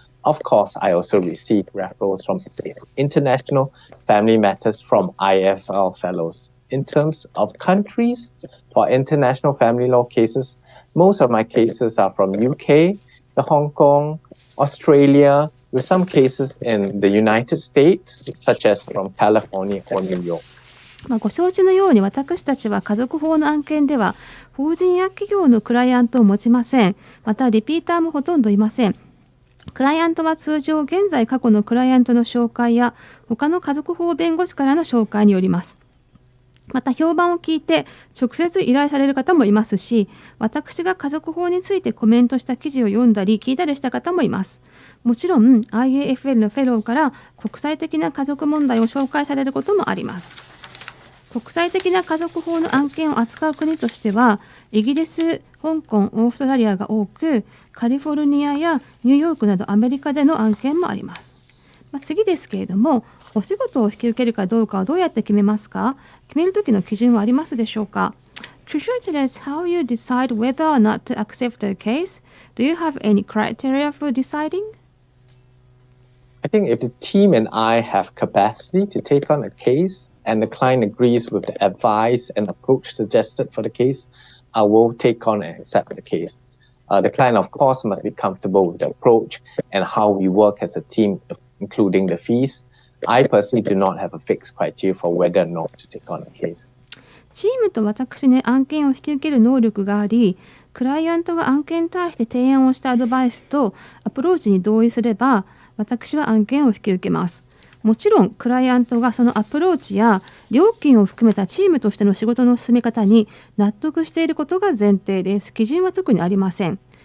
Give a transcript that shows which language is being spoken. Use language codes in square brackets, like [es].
[en] Of course, I also receive referrals from international family matters from IAFL fellows. In terms of countries, for international family law cases, most of my cases are from UK, Hong Kong, Australia, with some cases in the United States, such as from California or New York. [ja] ご承知のように私たちは家族法の案件では法人や企業のクライアントを持ちません。またリピーターもほとんどいません。クライアントは通常現在過去のクライアントの紹介や他の家族法弁護士からの紹介によります。また評判を聞いて直接依頼される方もいますし、私が家族法についてコメントした記事を読んだり聞いたりした方もいます。もちろん IAFL のフェローから国際的な家族問題を紹介されることもあります。国際的な家族法の案件を扱う国としてはイギリス、香港、オーストラリアが多く、カリフォルニアやニューヨークなどアメリカでの案件もあります。次ですけれども、お仕事を引き受けるかどうかはどうやって決めますか？決めるときの基準はありますでしょうか？ [en] Could you tell us how you decide whether or not to accept a case? Do you have any criteria for deciding? I think if the team and I have capacity to take on a case and the client agrees with the advice and approach suggested for the case, I will take on and accept the case. The client, of course, must be comfortable with the approach and how we work as a team. including the fees. I personally do not have a fixed criteria for whether or not to take on a case. [ja] チームと私に案件を引き受ける能力があり、クライアントが案件に対して提案をしたアドバイスとアプローチに同意すれば、私は案件を引き受けます。もちろんクライアントがそのアプローチや料金を含めたチームとしての仕事の進め方に納得していることが前提です。基準は特にありません。